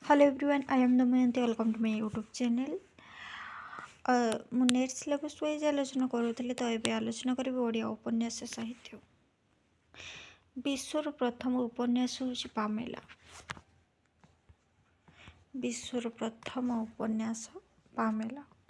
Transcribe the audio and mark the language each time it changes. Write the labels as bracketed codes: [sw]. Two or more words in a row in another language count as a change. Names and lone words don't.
[en] Hello everyone, I am Damayanti. Welcome to my YouTube channel. [or] ମୁଁ [en] NET syllabus wise [or] ଆଲୋଚନା କରୁଥିଲି ତ ଏବେ ଆଲୋଚନା କରିବି ଓଡ଼ିଆ ଉପନ୍ୟାସ ସାହିତ୍ୟ। ବିଶ୍ୱର ପ୍ରଥମ ଉପନ୍ୟାସ ହେଉଛି ପାମେଲା। ବିଶ୍ୱର ପ୍ରଥମ ଉପନ୍ୟାସ ପାମେଲା।